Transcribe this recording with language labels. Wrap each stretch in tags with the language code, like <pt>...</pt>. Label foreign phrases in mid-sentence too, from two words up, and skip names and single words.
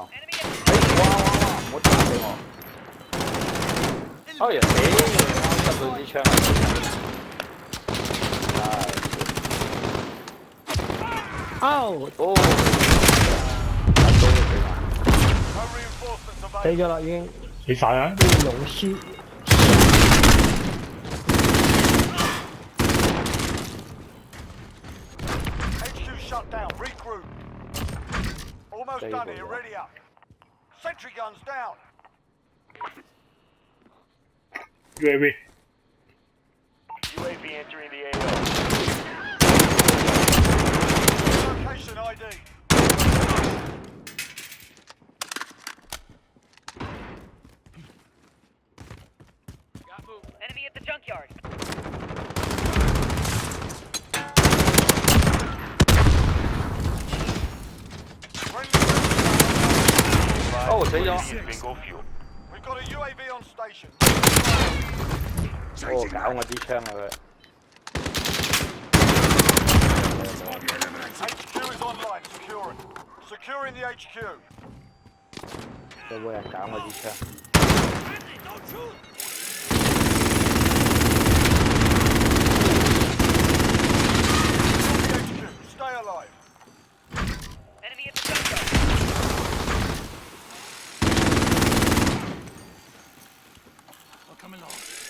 <yue>哇！唔好打死我！哎呀死！啱執到支槍啊！哦，死咗啦已經。死晒啦！勇士。</yue> <en>Shut down. Regroup. Almost done here. Ready up. Sentry guns down. UAV. UAV entering the AO. Location ID. Enemy at the junkyard.</en> <yue>Oh, 死咗。</yue> <en>We've got a UAV on station.</en> <yue>哦，搞我支槍啊佢。</yue> <en>HQ is online. Securing. Securing the HQ.</en> <yue>有冇人搞我支槍？</yue> <en>Stay alive. Enemy at the junkyard. I'll come along.</en>